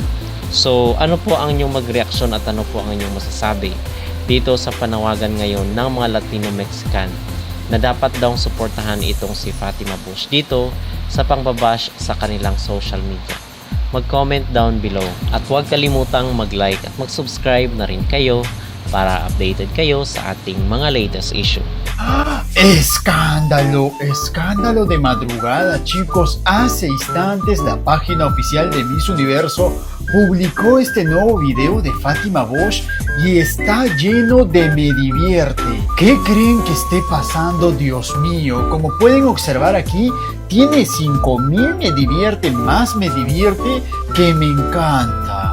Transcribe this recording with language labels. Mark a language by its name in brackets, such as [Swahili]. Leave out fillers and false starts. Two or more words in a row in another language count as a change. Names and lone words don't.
[Filipino] So ano po ang inyong magreaksyon at ano po ang inyong masasabi dito sa panawagan ngayon ng mga Latino-Mexican na dapat daw suportahan itong si Fatima Bush dito sa pangbabash sa kanilang [English] social media? [Filipino] Mag-comment [English] down below [Filipino] at huwag kalimutang mag-like at mag-subscribe na rin kayo para updated kayo sa ating mga [English] latest issue. [Spanish] Escándalo, escándalo de madrugada, chicos. Hace instantes la página oficial de Miss Universo publicó este nuevo video de Fatima Bush y está lleno de me divierte. ¿Qué creen que esté pasando? Dios mío, como pueden observar aquí, tiene 5000 me divierte, más me divierte que me encanta.